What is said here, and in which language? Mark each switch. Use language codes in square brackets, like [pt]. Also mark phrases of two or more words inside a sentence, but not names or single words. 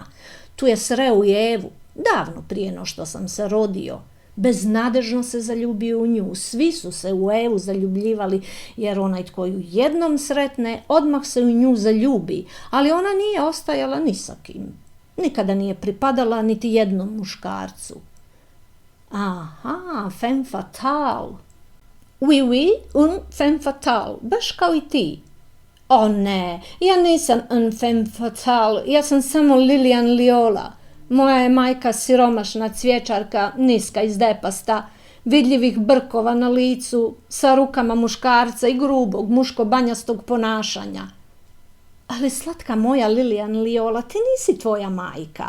[hr] Tu je sreo i Evu, davno prije no što sam se rodio. Beznadežno se zaljubio u nju. Svi su se u Evu zaljubljivali, jer onaj tko ju jednom sretne, odmah se u nju zaljubi, ali ona nije ostajala ni sa kim. Nikada nije pripadala niti jednom muškarcu. [fr] Femme fatale. Oui, un femme fatale, [hr] baš kao i ti. Ne, ja nisam [fr] un femme fatale, [hr] ja sam samo Lilian Liola. Moja je majka siromašna cvjećarka, niska i zdepasta, vidljivih brkova na licu, sa rukama muškarca i grubog, muško-banjastog ponašanja. Ali slatka moja Lilian Liola, ti nisi tvoja majka.